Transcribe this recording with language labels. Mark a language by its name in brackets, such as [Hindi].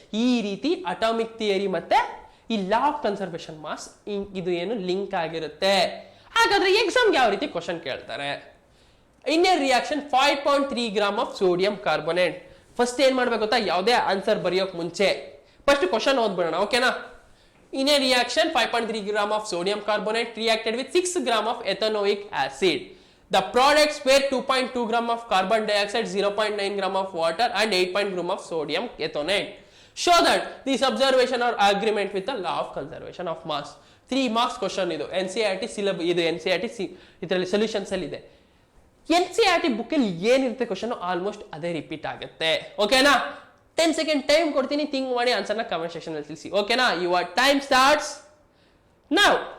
[Kannada] ಈ ರೀತಿ atomic theory ಮತ್ತೆ ಈ ಲಾ ಆಫ್ ಕನ್ಸರ್ವೇಷನ್ ಮಾಸ್ ಇದು ಏನು ಲಿಂಕ್ ಆಗಿರುತ್ತೆ. ಹಾಗಾದ್ರೆ ಎಕ್ಸಾಮ್ಗೆ ಯಾವ ರೀತಿ ಕ್ವಶನ್ ಕೇಳ್ತಾರೆ, [English] In a reaction 5.3 gram of sodium carbonate. [Kannada] First ಏನ್ ಮಾಡ್ಬೇಕು ಗೊತ್ತಾ, ಯಾವುದೇ ಆನ್ಸರ್ ಬರೆಯೋಕ್ ಮುಂಚೆ ಫಸ್ಟ್ ಕ್ವಶನ್ ಓದ್ಬಿಡೋಣ, ಓಕೆನಾ? [English] In a reaction, 5.3 gram of sodium carbonate reacted with 6 gram of ethanoic acid. The products were 2.2 gram of carbon dioxide, 0.9 gram of water and 8 gram of sodium ethonate. Show that these observation are agreement with the law of conservation of mass. 3 marks question [Kannada] ಇದು NCERT syllabus ಇದು NCERT ಇದರಲ್ಲಿ solutions ಅಲ್ಲಿ ಇದೆ. NCERT book ಅಲ್ಲಿ ಏನಿರುತ್ತೆ question almost ಅದೇ repeat ಆಗುತ್ತೆ, ಓಕೆನಾ? 10 ಸೆಕೆಂಡ್ ಟೈಮ್ ಕೊಡ್ತೀನಿ, ಥಿಂಕ್ ಮಾಡಿ ಆನ್ಸರ್ನ ಕಮೆಂಟ್ ಸೆಕ್ಷನ್ ಅಲ್ಲಿ ತಿಳಿಸಿ, ಓಕೆನಾ? [English] Your time starts now.